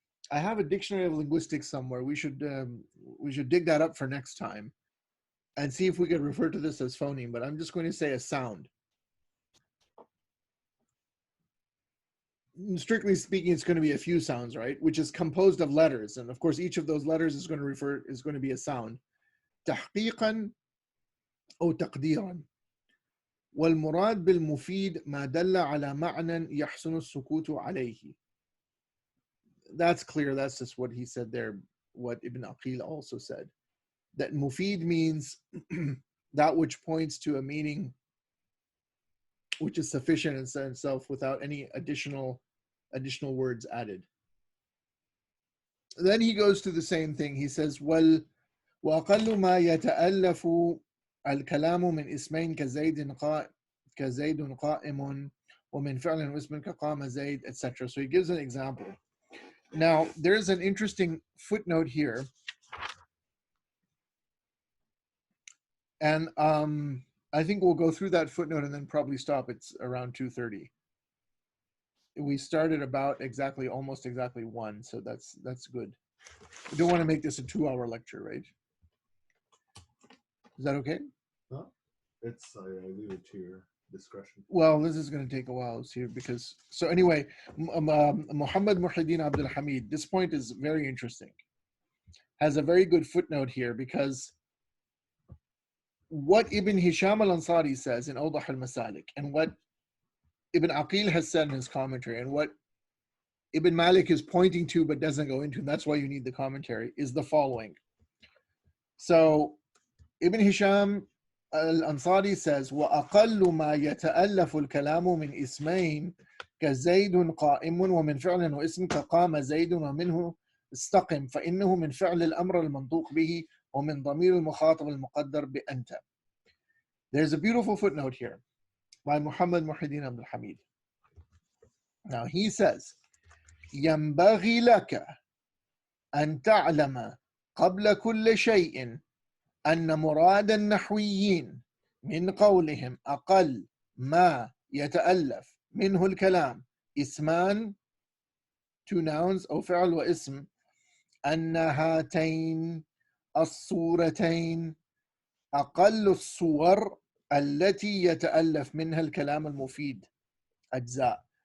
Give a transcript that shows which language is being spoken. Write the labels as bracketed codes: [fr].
[en] I have a dictionary of linguistics somewhere. We should dig that up for next time and see if we could refer to this as phoneme, but I'm just going to say a sound. Strictly speaking, it's going to be a few sounds, right? Which is composed of letters. And of course, each of those letters is going to be a sound. [ar] تحقيقا أو تقديرا والمراد بالمفيد ما دل على معنى يحسن السكوت عليه. [en] That's clear. That's just what he said there, what Ibn Aqīl also said. That mufid means that which points to a meaning which is sufficient in itself without any additional words added. Then he goes to the same thing. He says, [ar] وَأَقَلُّ مَا يَتَأَلَّفُ الْكَلَامُ مِنْ اسْمَيْنِ كَزَيْدٌ قَائِمٌ وَمِنْ فِعْلٍ وَاسْمٍ كَقَامَ زَيْدٌ, etc. [en] So he gives an example. Now, there's an interesting footnote here. And I think we'll go through that footnote and then probably stop. It's around 2:30. We started about almost exactly 1, so that's good. We don't want to make this a 2-hour lecture, right? Is that okay? Huh? I leave it to your discretion. Well, this is going to take a while here because, so anyway, Muhammad Muhyiddin Abdul Hamid, this point is very interesting. Has a very good footnote here because what Ibn Hisham al-Ansari says in Awdah al-Masalik and what Ibn Aqīl has said in his commentary and what Ibn Malik is pointing to but doesn't go into, and that's why you need the commentary, is the following. So Ibn Hisham al-Ansari says, [ar] وَأَقَلُّ مَا يَتَأَلَّفُ الْكَلَامُ مِنْ اسْمَيْنِ كَزَيْدٌ قَائِمٌ وَمِنْ فِعْلٍ وَاسْمٍ كَقَامَ زَيْدٌ وَمِنْهُ اسْتَقِمْ فَإِنَّهُ مِنْ فِعْلِ الْأَمْرِ الْمَنْطُوقِ بِهِ وَمِنْ ضَمِيرِ الْمُخَاطَبِ الْمُقَدَّرِ بِأَنْتَ. [en] There's a beautiful footnote here by Muhammad Muhyiddin Abdul Hamid. Now he says, [ar] ينبغي لك أن تعلم قبل كل شيء أن مراد النحويين من قولهم أقل ما يتألف منه الكلام اسمان, [en] 2 nouns, [ar] أو فعل واسم, أن هاتين الصورتين أقل الصور التي يتألف منها الكلام المفيد أجزاء.